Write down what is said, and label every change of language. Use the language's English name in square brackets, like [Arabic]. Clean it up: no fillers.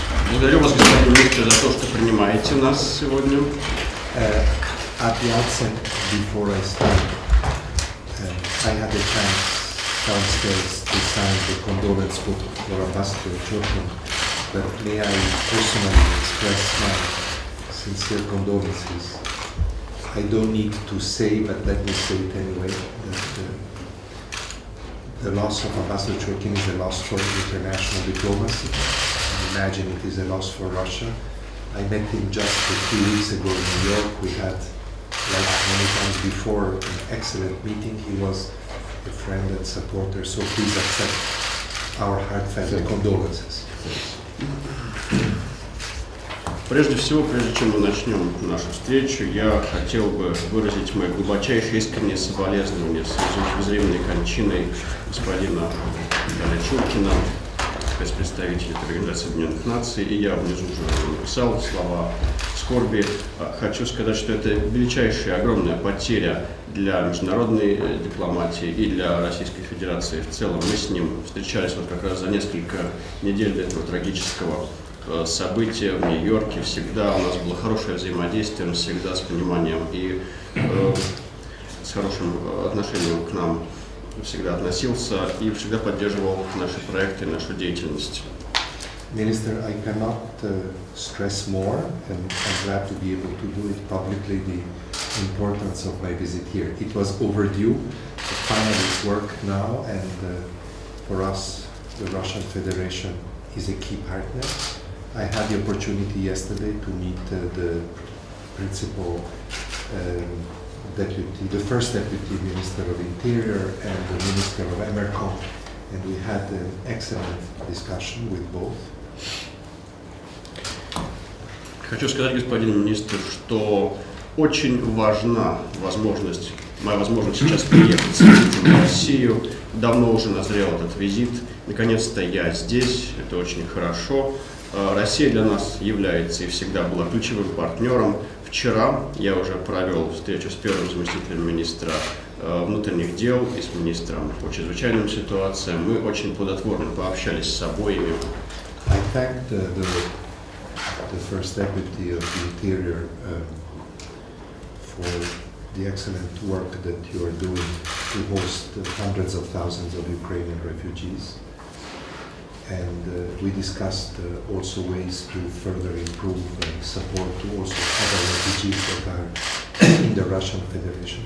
[Russian] Благодарю вас, господин министр, за то, что принимаете нас сегодня. [English] At the outset, before I start, I had the chance downstairs to sign the condolence book for Ambassador Jordan, but may I personally express my sincere condolences. I don't need to say, but let me say it anyway, that the loss of Ambassador Churkin is a loss for international diplomacy. I imagine it is a loss for Russia. I met him just a few weeks ago in New York. We had, like many times before, an excellent meeting. He was a friend and supporter, so please accept our heartfelt condolences. [Russian] Прежде всего, прежде чем мы начнем нашу встречу, я хотел бы выразить мои глубочайшие искренние соболезнования в связи с безвременной кончиной господина Чуркина, спецпредставителя Организации Объединенных Наций, и я внизу уже написал слова скорби. Хочу сказать, что это величайшая, огромная потеря для международной дипломатии и для Российской Федерации в целом. Мы с ним встречались вот как раз за несколько недель до этого трагического события в Нью-Йорке. Всегда у нас было хорошее взаимодействие, он всегда с пониманием и с хорошим отношением к нам всегда относился и всегда поддерживал наши проекты, нашу деятельность. [English] Minister, I cannot stress more, and I'm glad to be able to do it publicly, the importance of my visit here. It was overdue, but finally it worked now, and for us, the Russian Federation is a key partner. I had the opportunity yesterday to meet the principal deputy, the first deputy Minister of Interior and the Minister of Emercom, and we had an excellent discussion with both. [Russian] Хочу сказать, господин министр, что очень важна моя возможность сейчас приехать в Россию. Давно уже назрел этот визит. Наконец-то я здесь, это очень хорошо. Россия для нас является и всегда была ключевым партнером. Вчера я уже провел встречу с первым заместителем министра внутренних дел и с министром по чрезвычайным ситуациям. Мы очень плодотворно пообщались с обоими. [English] I thank the first deputy of the Interior for the excellent work that you are doing to host hundreds of thousands of Ukrainian refugees. And we discussed also ways to further improve support to also other refugees that are in the Russian Federation.